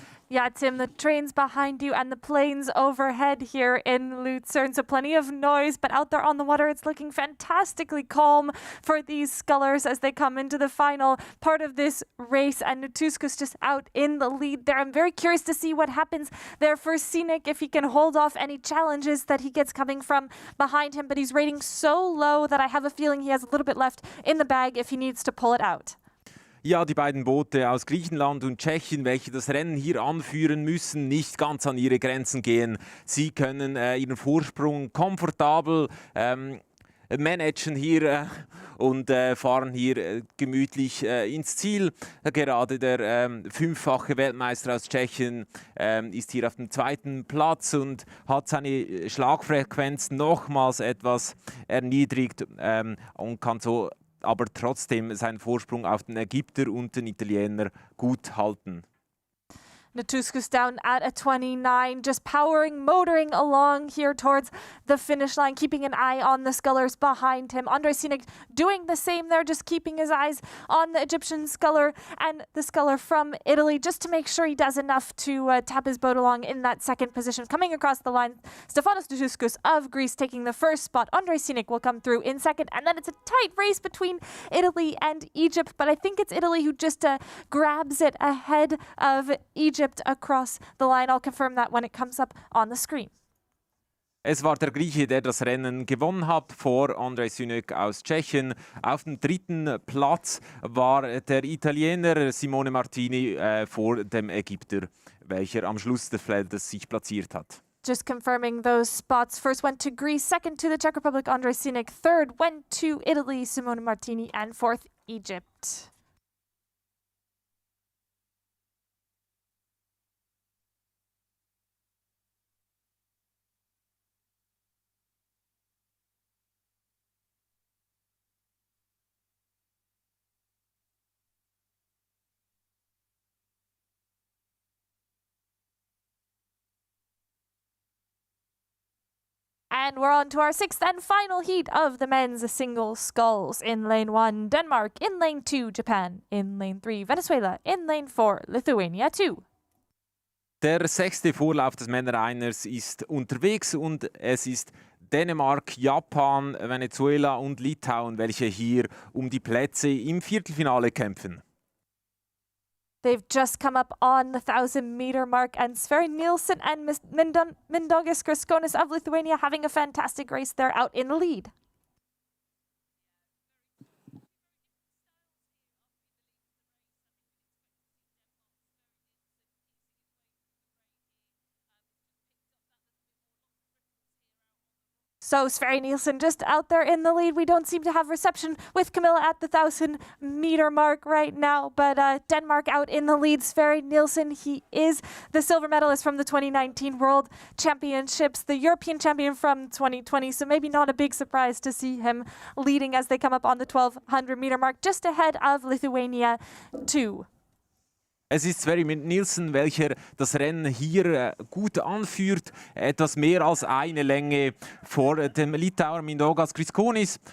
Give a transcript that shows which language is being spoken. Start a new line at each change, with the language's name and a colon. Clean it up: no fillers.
English: Yeah, Tim, the trains behind you and the planes overhead here in Lucerne, so plenty of noise, but out there on the water it's looking fantastically calm for these scullers as they come into the final part of this race, and Natouskas just out in the lead there. I'm very curious to see what happens there for Sinek, if he can hold off any challenges that he gets coming from behind him, but he's rating so low that I have a feeling he has a little bit left in the bag if he needs to pull it out.
German: Ja, die beiden Boote aus Griechenland und Tschechien, welche das Rennen hier anführen, müssen nicht ganz an ihre Grenzen gehen. Sie können ihren Vorsprung komfortabel managen hier und fahren hier gemütlich ins Ziel. Gerade der fünffache Weltmeister aus Tschechien ist hier auf dem zweiten Platz und hat seine Schlagfrequenz nochmals etwas erniedrigt und kann so aber trotzdem seinen Vorsprung auf den Ägypter und den Italiener gut halten.
English: Natouskas down at a 29, just powering, motoring along here towards the finish line, keeping an eye on the scullers behind him. Andrei Sinek doing the same there, just keeping his eyes on the Egyptian sculler and the sculler from Italy, just to make sure he does enough to tap his boat along in that second position. Coming across the line, Stefanos Natouskas of Greece taking the first spot. Andrei Sinek will come through in second, and then it's a tight race between Italy and Egypt, but I think it's Italy who just grabs it ahead of Egypt across the line. I'll confirm that when it comes up on the screen.
German: Es war der Grieche, der das Rennen gewonnen hat, vor Andrei Sinek aus Tschechien. Auf dem dritten Platz war der Italiener Simone Martini vor dem Ägypter, welcher am Schluss des Feldes sich platziert hat.
English: Just confirming those spots. First went to Greece, second to the Czech Republic, Andrei Sinek, third went to Italy, Simone Martini, and fourth, Egypt. And we're on to our sixth and final heat of the men's single sculls. In lane 1, Denmark. In lane 2, Japan. In lane 3, Venezuela. In lane 4, Lithuania 2.
German: Der sechste Vorlauf des Männereiners ist unterwegs und es ist Dänemark, Japan, Venezuela und Litauen, welche hier um die Plätze im Viertelfinale kämpfen.
English: They've just come up on the 1,000-meter mark, and Sverre Nielsen and Mindaugas Kriskonis of Lithuania having a fantastic race there out in the lead. So Sverre Nielsen just out there in the lead. We don't seem to have reception with Camilla at the 1,000-meter mark right now, but Denmark out in the lead. Sverre Nielsen, he is the silver medalist from the 2019 World Championships, the European champion from 2020, so maybe not a big surprise to see him leading as they come up on the 1,200-meter mark, just ahead of Lithuania 2.
German: Es ist Sverre Nielsen, welcher das Rennen hier gut anführt. Etwas mehr als eine Länge vor dem Litauer Mindaugas Kriskonis.